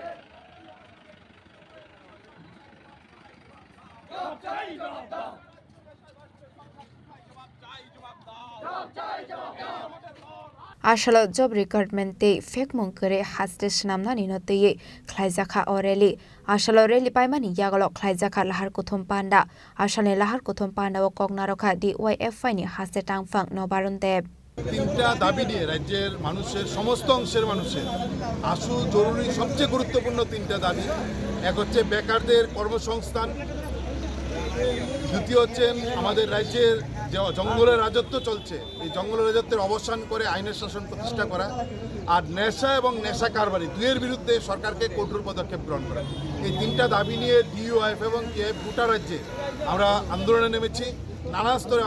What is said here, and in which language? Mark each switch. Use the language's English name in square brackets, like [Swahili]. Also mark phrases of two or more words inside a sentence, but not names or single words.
[Kok Borok] Ashalo [English] job recruitment [Kok Borok] te fake mongkere haste snamna ni note khlaijaka oreli ashalo reli paimani yagalo khlaijaka lahar kuthum panda ashale lahar kuthum panda o kognarokha DYF ni haste tangphang nobarun deb [Bangla] তিনটা দাবি নিয়ে রাজ্যের মানুষের সমস্ত অংশের মানুষের আশু জরুরি সবচেয়ে গুরুত্বপূর্ণ তিনটা দাবি এক হচ্ছে বেকারদের কর্মসংস্থান দ্বিতীয় হচ্ছে আমাদের রাজ্যের যে জঙ্গলের রাজত্ব চলছে এই জঙ্গলের রাজত্বের অবসান করে আইনের শাসন প্রতিষ্ঠা করা আর নেশা এবং নেশা কারবারি দুয়ের বিরুদ্ধে সরকারকে কঠোর পদক্ষেপ গ্রহণ করা এই তিনটা দাবি নিয়ে DYF এবং KF গোটা রাজ্যে আমরা আন্দোলনে নেমেছি নানা স্তরে